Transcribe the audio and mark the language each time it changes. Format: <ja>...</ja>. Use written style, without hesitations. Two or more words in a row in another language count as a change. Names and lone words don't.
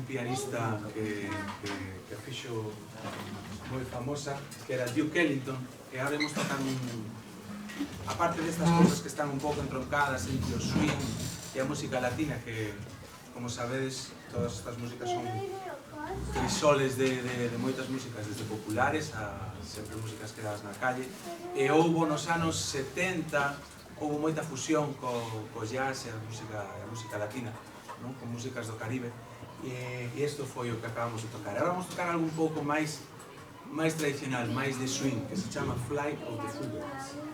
<gl>pianista que fixo moi famosa, que era Duke Ellington, e agora imos tocar aparte destas cousas que están un pouco entroncadas entre o swing e a música latina, que, como sabedes, todas estas músicas son crisoles de moitas músicas, desde populares a sempre músicas creadas na calle, e houbo nos anos 70 houbo moita fusión co jazz e a música latina, non? Con músicas do Caribe, e isto foi o que acabamos de tocar. Agora vamos tocar algo un pouco máis tradicional, máis de swing, que se chama Flight of the Fruitbats.</gl>